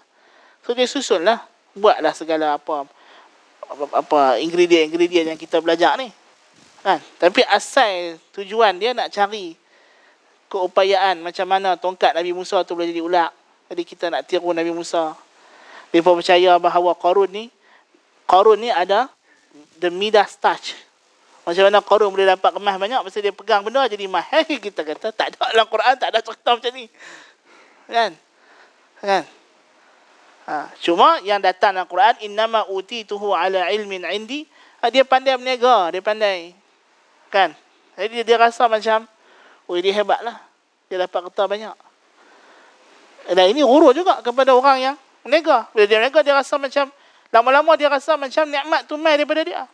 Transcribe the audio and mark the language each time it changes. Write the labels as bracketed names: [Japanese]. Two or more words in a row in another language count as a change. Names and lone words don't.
[Malay] So dia susunlah, buatlah segala apa ingredient yang kita belajar ni. Kan? Tapi asal tujuan dia nak cari keupayaan macam mana tongkat Nabi Musa tu boleh jadi ular. Jadi kita nak tiru Nabi Musa. Mereka percaya bahawa Qarun ni ada [English] the Midas touch. [Malay] Macam mana Qarun boleh dapat emas banyak, pasal dia pegang benda jadi emas. Kita kata tak ada dalam Quran, tak ada cerita macam ni. Kan? Cuma yang datang dalam Quran, [Arabic] إنما أوتيته على علم عندي. [Malay] Dia pandai berniaga, dia pandai. Kan? Jadi dia rasa macam, dia hebat lah. Dia dapat kerta banyak. Dan ini gurur juga kepada orang yang berniaga. Bila dia berniaga, dia rasa macam, lama-lama dia rasa macam nikmat tu mai daripada dia.